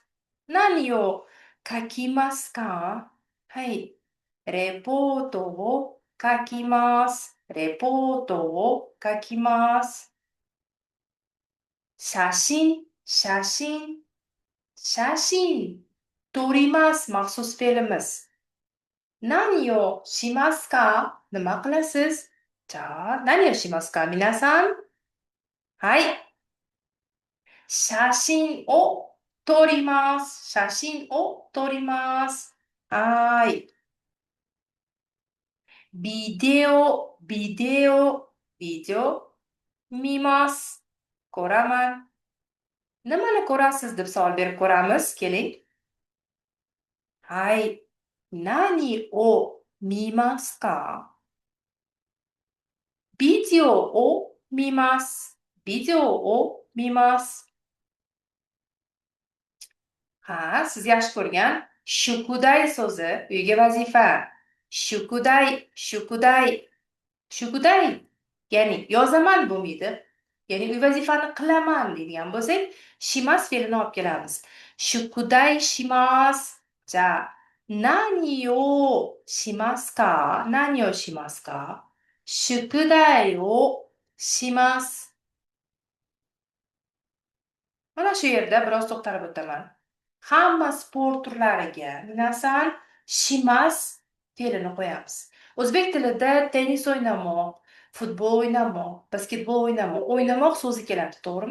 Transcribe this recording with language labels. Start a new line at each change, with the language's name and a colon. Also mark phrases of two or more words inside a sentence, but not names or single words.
Japanese: 何を書きますか？はい。レポートを書きます。レポートを書きます。写真、写真、写真。
Uzbek: 撮ります。maxsus fe'limiz.
Japanese: 何をしますか
Uzbek: nima qilasiz?
Japanese: じゃあ、何をしますか皆さん。はい。写真を撮ります。写真を撮ります。はーい。ビデオ、ビデオ、ビデオ見ます。Ko'raman.
Uzbek: Nimani ko'rasiz deb savol berib ko'ramiz. Keling. Hay.
Japanese: 何を見ますか？ビデオを見ます。ビデオを見ます。
Uzbek: Ha, siz yaxshi ko'rgan shukuday so'zi uyga vazifa.
Japanese: 宿題、宿題、宿題.
Uzbek: Ya'ni yozaman bo'lmaydi. Ya'ni uy vazifani qilaman deydigan bo'lsak, shimas fe'lini olib kelamiz.
Japanese: 宿題します。じゃ、何をしますか? 何をしますか？宿題をします.
Uzbek: Mana shu yerda biroz to'xtalib o'taman. Hamma sport turlariga minasan shimas fe'lini qo'yamiz. O'zbek tilida tennis o'ynamoq, futbol o'ynamoq, basketbol o'ynamoq, o'ynamoq so'zi keladi, to'g'rimi?